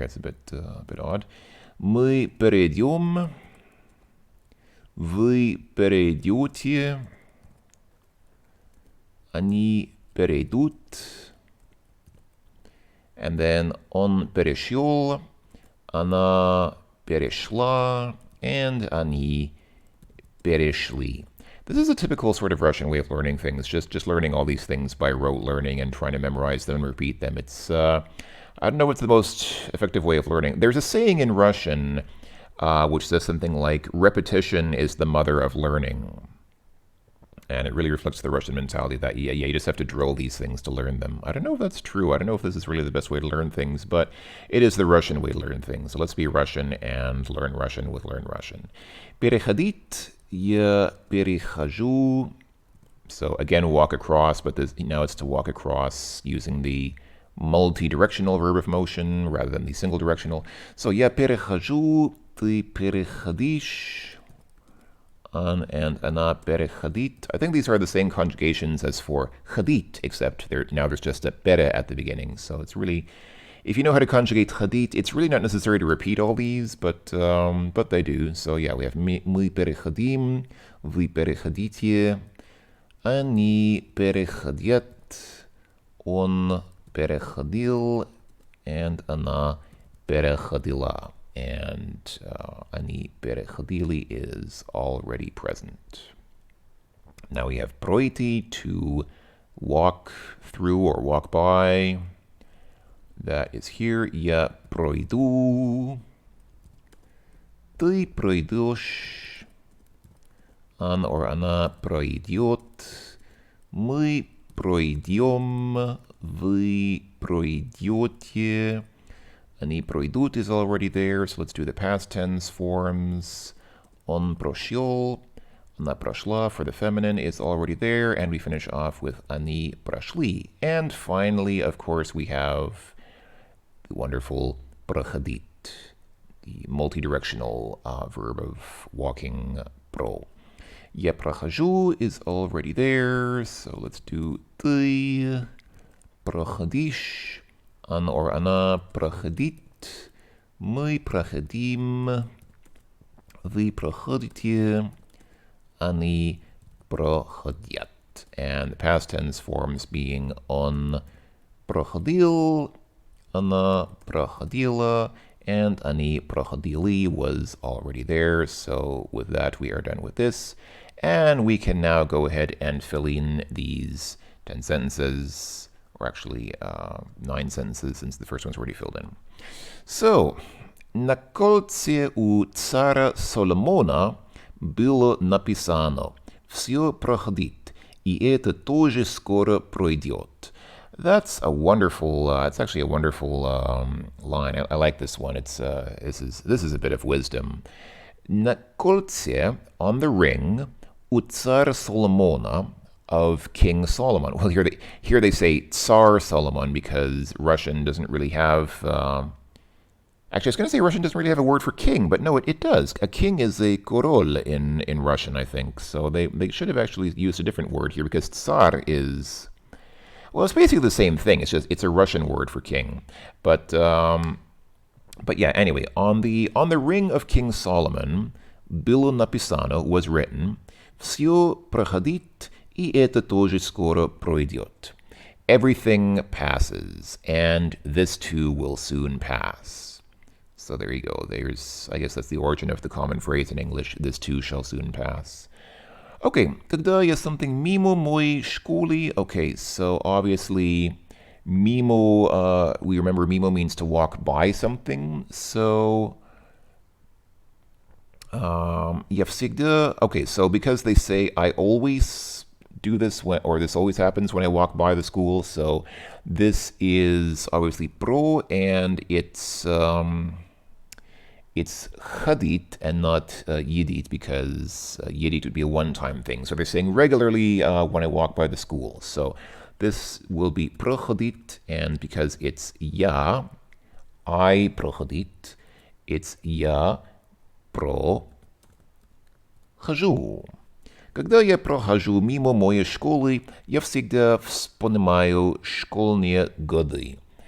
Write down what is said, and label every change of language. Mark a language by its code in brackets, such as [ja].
[en] That's a bit odd. [ru] Мы перейдем. Вы перейдете. Они перейдут. [en] And then [ru] он перешел. Она перешла. And они перешли. [en] This is a typical sort of Russian way of learning things, just learning all these things by rote learning and trying to memorize them and repeat them. It's, I don't know what's the most effective way of learning. There's a saying in Russian which says something like, repetition is the mother of learning. And it really reflects the Russian mentality that, you just have to drill these things to learn them. I don't know if that's true. I don't know if this is really the best way to learn things, but it is the Russian way to learn things. So let's be Russian and learn Russian with Learn Russian. [ru] Переходить, я перехожу. [en] So again, walk across, but now it's to walk across using the multi-directional verb of motion rather than the single directional. [ru] So я перехожу, ты переходишь. And она переходит. [en] I think these are the same conjugations as for ходить, except now there's just a пере at the beginning. So it's really, if you know how to conjugate ходить, it's really not necessary to repeat all these, but they do. So yeah, we have [ru] мы переходим, вы переходите, они переходят, он переходил, and она переходила. [en] And [ru] они переходили [en] is already present. Now we have пройти, to walk through or walk by. That is here. [ru] Я пройду. Ты пройдешь. Он or она пройдет. Мы пройдем. Вы пройдете. Они пройдут [en] is already there, so let's do the past tense forms. [ru] Он прошел, она прошла [en] for the feminine is already there, and we finish off with [ru] они прошли. [en] And finally, of course, we have the wonderful проходить, the multi-directional verb of walking pro. [ru] Я прохожу [en] is already there, so let's do ты проходишь. [ru] Он or она проходит, мы проходим, Вы проходите, они проходят. [en] And the past tense forms being [ru] он проходил, она проходила, [en] and [ru] они проходили [en] was already there. So with that, we are done with this. And we can now go ahead and fill in these 10 sentences, or actually 9 sentences since the first one's already filled in. [ru] So, на кольце у царя Соломона было написано «Все проходит, и это тоже скоро пройдет». [en] That's a wonderful. It's actually a wonderful line. I like this one. This is a bit of wisdom. [ru] На кольце, [en] on the ring, [ru] у царя Соломона, [en] of King Solomon. Well, here they say Tsar Solomon because Russian doesn't really have. Actually, I was going to say Russian doesn't really have a word for king, but no, it does. A king is a korol in Russian, I think. So they should have actually used a different word here because Tsar is. Well, it's basically the same thing. It's a Russian word for king, but yeah. Anyway, on the ring of King Solomon, [ru] было написано [en] was written, [ru] все проходит, и это тоже скоро пройдет. [en] Everything passes, and this too will soon pass. So there you go. I guess that's the origin of the common phrase in English. This too shall soon pass. [ru] Okay, когда я something mimo моей школы. [en] Okay, so obviously mimo, we remember mimo means to walk by something. So [ru] я всегда, [en] okay, so because they say I always do this or this always happens when I walk by the school. So this is obviously pro, and it's chadit and not yidit because yidit would be a one-time thing. So they're saying regularly when I walk by the school. So this will be prochodit, and because it's ya, I prochodit, it's [ru] я прохожу. Когда я прохожу мимо моей школы, я всегда вспоминаю школьные годы.